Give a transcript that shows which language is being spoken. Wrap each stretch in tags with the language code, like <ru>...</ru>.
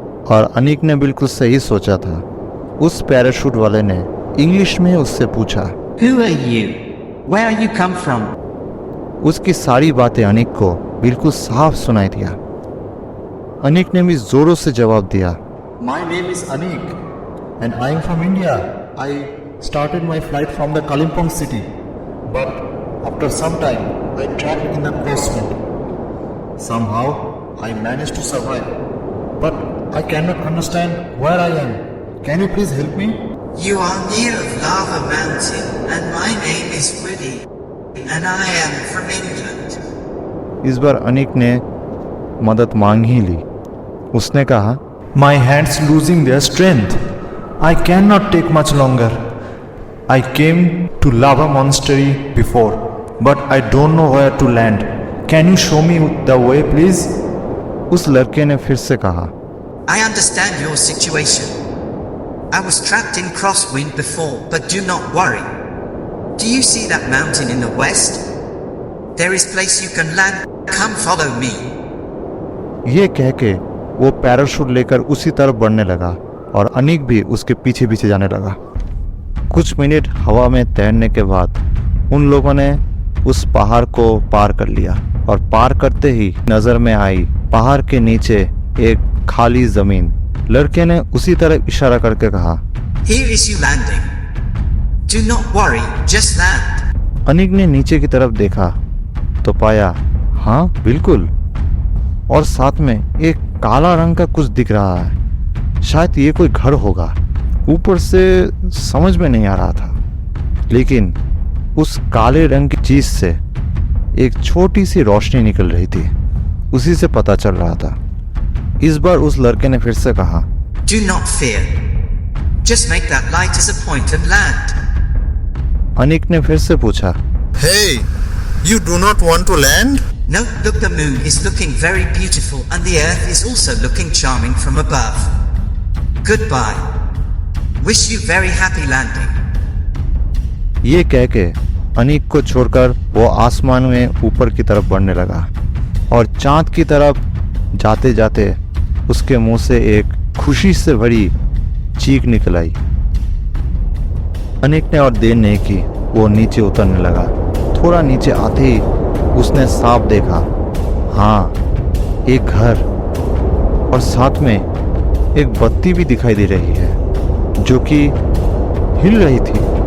<hi>और अनीक ने बिल्कुल सही सोचा था। उस पैराशूट वाले ने इंग्लिश में उससे पूछा,</hi> <en>Who are you? Where you come from?</en> <hi>उसकी सारी बातें अनीक को बिल्कुल साफ सुनाई दिया। अनीक ने भी जोरों से जवाब दिया,</hi> <en>My name is Anik and I am from India. I started my flight from the Kalimpong city, but after some time I trapped in the crosswind. Somehow I managed to survive, but I cannot understand where I am. Can you please help me? You are near Lava Mountain and my name is Woody and I am from England.</en> <hi>इस बार अनीक ने मदद मांग ही ली। उसने कहा,</hi> <en>My hands losing their strength. I cannot take much longer. I came to Lava Monastery before, but I don't know where to land. Can you show me the way, please?</en> <hi>उस लड़के ने फिर से कहा,</hi> <en>I understand your situation. I was trapped in crosswind before, but do not worry. Do you see that mountain in the west? There is place you can land. Come follow me.</en> <hi>ये कह के वो parachute लेकर उसी तरफ बढ़ने लगा और अनीक भी उसके पीछे पीछे जाने लगा। कुछ मिनट हवा में तैरने के बाद उन लोगों ने उस पहाड़ को पार कर लिया और पार करते ही नजर में आई पहाड़ के नीचे एक खाली जमीन। लड़के ने उसी तरफ इशारा करके कहा,</hi> <en>Here is you landing. Do not worry, just land.</en> <hi>Aneek ने नीचे की तरफ देखा तो पाया, हाँ बिल्कुल, और साथ में एक काला रंग का कुछ दिख रहा है। शायद ये कोई घर होगा। ऊपर से समझ में नहीं आ रहा था, लेकिन उस काले रंग की चीज से एक छोटी सी रोशनी निकल रही थी। उसी से पता चल रहा था। इस बार उस लड़के ने फिर से कहा,</hi> <en>Do not fear. Just make that light as a point and land.</en> <hi>Aneek ने फिर से पूछा,</hi> <en>Hey, you do not want to land? No, look, the moon is looking very beautiful and the earth is also looking charming from above. Goodbye. Wish you very happy landing.</en> <hi>ये कह के अनीक को छोड़कर वो आसमान में ऊपर की तरफ बढ़ने लगा और चांद की तरफ जाते जाते उसके मुंह से एक खुशी से भरी चीख निकल आई। अनीक ने और देर नहीं की, वो नीचे उतरने लगा। थोड़ा नीचे आते ही उसने साफ देखा, हाँ, एक घर और साथ में एक बत्ती भी दिखाई दे रही है जो कि हिल रही थी।</hi>